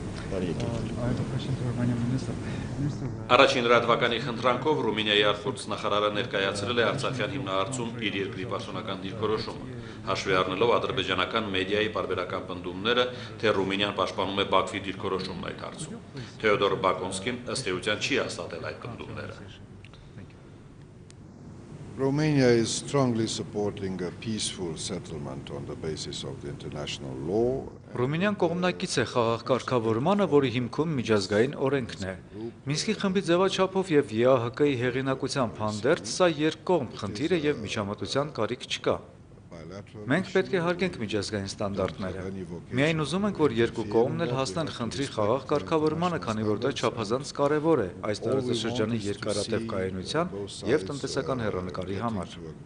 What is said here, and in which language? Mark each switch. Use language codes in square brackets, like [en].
[hy] Առաջին լրատվականի խնդրանքով Ռումինիայի արտգործնախարարը ներկայացրել է Արցախյան հիմնահարցում իր երկրի պաշտոնական դիրքորոշումը, հաշվի առնելով ադրբեջանական մեդիայի պարբերական պնդումները, թե Ռումինիան պաշտպանում է Բաքվի դիրքորոշումն այդ հարցում։ Թեոդոր Բակոնսկին ըստ էության չի հաստատել այդ պնդումները։ [en] Romania is strongly supporting a peaceful settlement on the basis of the international law. [hy] Ռումինիան կողմնակից է խաղաղ կարգավորմանը, որի հիմքում միջազգային օրենքն է։ Մինսկի խմբի ձևաչափով եւ ԵԱՀԿ-ի հեղինակությամբ հանդերձ սա երկկողմ խնդիր է եւ միջամտության կարիք չկա։ Մենք պետք է հարգենք միջազգային ստանդարտները։ Միայն ուզում ենք, որ երկու կողմն էլ հասնեն խնդրի խաղաղ կարգավորմանը, քանի որ դա չափազանց կարևոր է այս տարածաշրջանի երկարատև կայունության եւ տնտեսական հեռանկարի համար։